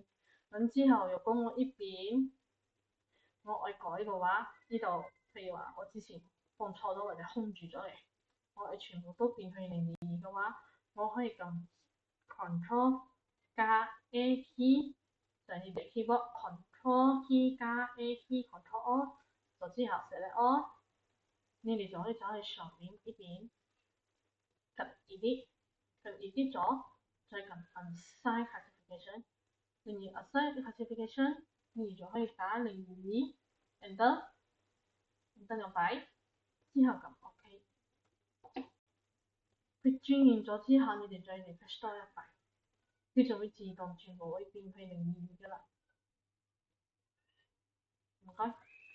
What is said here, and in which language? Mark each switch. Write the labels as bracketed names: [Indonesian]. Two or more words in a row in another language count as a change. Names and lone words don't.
[Cantonese] 咁之後，如果我呢邊我愛改嘅話，呢度譬如話我之前放錯咗或者空住咗嚟，我愛全部都變去022嘅話，我可以撳 Control 加 [English] A key， [Cantonese] 就係你哋 [English] keyboard Control key [Cantonese] 加 [English] A key Control All， [Cantonese] 就之後 [English] select all。 [Cantonese] 你哋就可以走去上面呢邊撳 edit 咗，再撳 [English] assign classification。 [Cantonese] 然後 [English] assign classification， [Cantonese] 你哋就可以打022 enter 兩擺，之後撳 OK。佢轉完咗之後，你哋再 refresh 多一擺，佢就會自動全部會變去022㗎啦。唔該。